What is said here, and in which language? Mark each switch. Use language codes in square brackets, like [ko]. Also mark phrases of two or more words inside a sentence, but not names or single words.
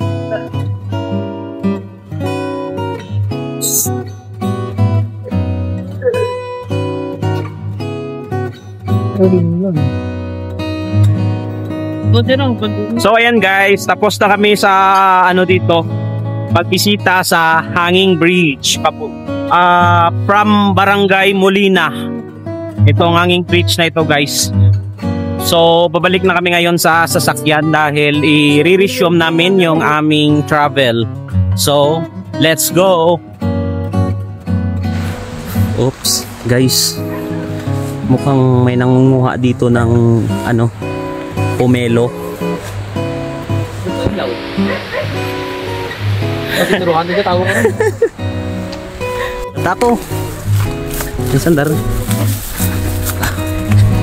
[tl] So ayan guys, tapos na kami sa ano dito, pagbisita sa Hanging Bridge from Barangay Molina. Ito ang Hanging Bridge na ito guys. So babalik na kami ngayon sa sasakyan dahil i-resume namin yung aming travel. [en] So let's go. [tl] Oops guys, mukhang may nangunguha dito ng ano, pomelo. [hil] Tinuruan din ka, tawo ka rin. Tako. Yung sandar.